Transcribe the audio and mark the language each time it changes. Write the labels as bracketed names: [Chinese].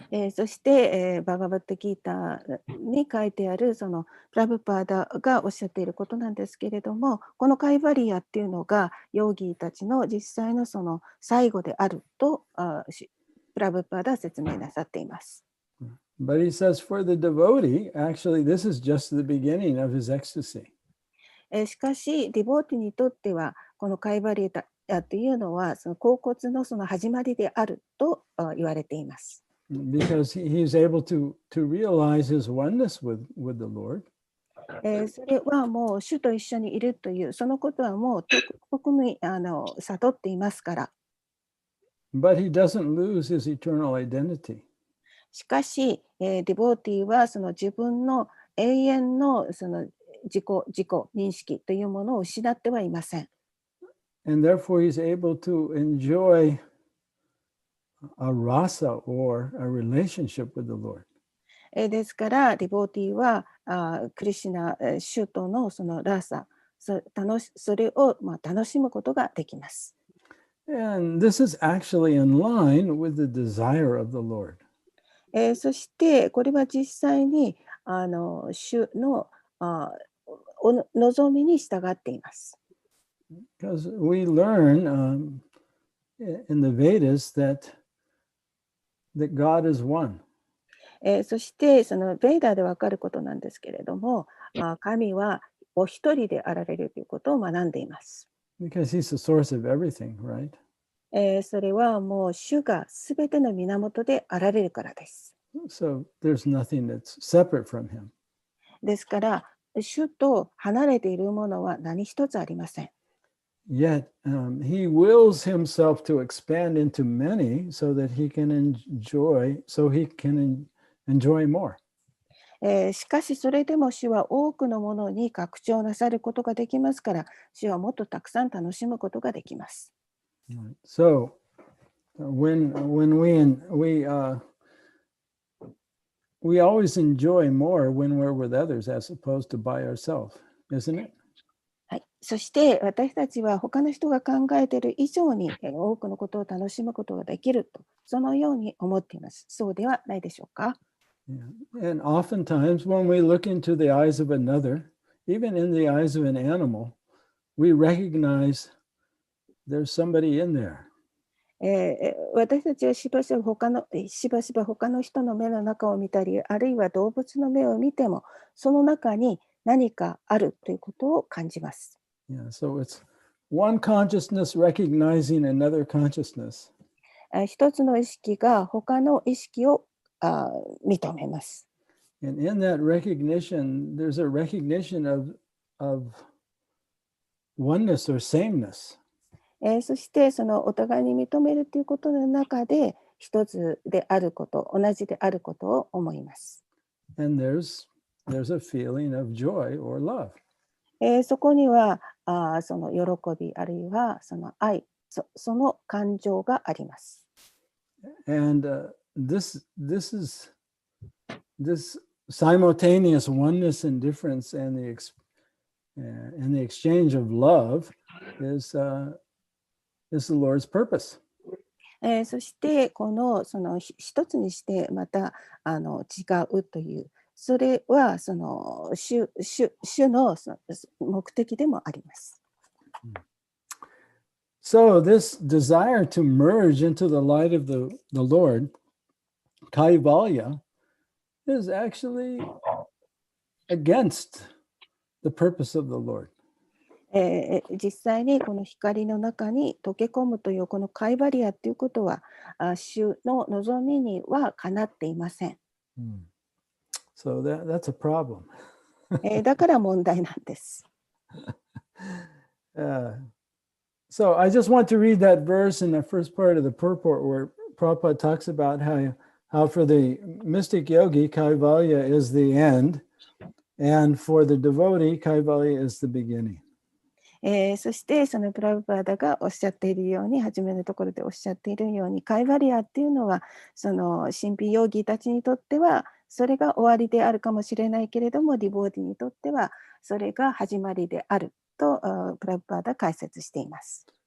[Japanese] そして、バガバットギータに書いてあるそのプラブパーダがおっしゃっていることなんですけれども、このカイバリアっていうのがヨーギーたちの実際のその最後であるとプラブパーダは説明なさっています。 [English] But he says for the devotee, actually, this is just the beginning of his ecstasy. [Japanese] しかし、ディボーティにとっては、このカイバリアというのは、その恍惚のその始まりであると言われています。 [English] Because he's able to realize his oneness with the Lord. [Japanese] それはもう主と一緒にいるという、そのことはもう特に悟っていますから。 [English] But he doesn't lose his eternal identity. [Japanese] しかし、ディボーティーはその自分の永遠のその自己認識というものを失ってはいません。 [English] And therefore he's able to enjoy a rasa or a relationship with the Lord. [Japanese] ですから、ディボーティーはクリシュナ、主とのそのラーサ、それを楽しむことができます。 [English] And this is actually in line with the desire of the Lord. [Japanese] そしてこれは実際に主の望みに従っています。 [English] Because we learn in the Vedas that God is one. [Japanese] そしてそのベーダーでわかることなんですけれども、神はお一人であられるということを学んでいます。 [English] Because he's the source of everything, right? [Japanese] それはもう主がすべての源であられるからです。 [English] So there's nothing that's separate from him. [Japanese] ですから、主と離れているものは何一つありません。 [English] Yet he wills himself to expand into many so that he can enjoy more. [Japanese] しかしそれでも主は多くのものに拡張なさることができますから、主はもっとたくさん楽しむことができます。 [English] So when we always enjoy more when we're with others as opposed to by ourselves, isn't it? [Japanese] はい、そして私たちは他の人が考えている以上に多くのことを楽しむことができると、そのように思っています。そうではないでしょうか。 [English] Yeah. And oftentimes when we look into the eyes of another, even in the eyes of an animal, we recognize there's somebody in there. [Japanese] 私たちはしばしば他の人の目の中を見たり、あるいは動物の目を見ても、その中に何かあるということを感じます。 [English] Yeah, so it's one consciousness recognizing another consciousness. [Japanese] 一つの意識が他の意識を認めます。 [English] And in that recognition, there's a recognition of oneness or sameness. [Japanese] そしてそのお互いに認めるということの中で一つであること、同じであることを思います。 [English] And there's a feeling of joy or love. [Japanese] そこにはその喜びあるいはその愛、その感情があります。 [English] And this simultaneous oneness and difference and the exchange of love is the Lord's purpose. [Japanese] そしてその一つにしてまた違うという、それはその主の目的でもあります。 [English] So this desire to merge into the light of the Lord, Kaivalya, is actually against the purpose of the Lord. [Japanese] 実際にこの光の中に溶け込むというこのカイバリアということは主の望みにはかなっていません。 [English] So that's a problem. [Japanese] だから問題なんです。 [English] So I just want to read that verse in the first part of the purport where Prabhupada talks about how for the mystic yogi, Kaivalya is the end, and for the devotee, Kaivalya is the beginning. [Japanese] そしてそのプラブパーダがおっしゃっているように、初めのところでおっしゃっているように、カイバリアっていうのはその神秘ヨギたちにとってはそれが終わりであるかもしれないけれども、ディボーティにとってはそれが始まりであるとプラブパーダ解説しています。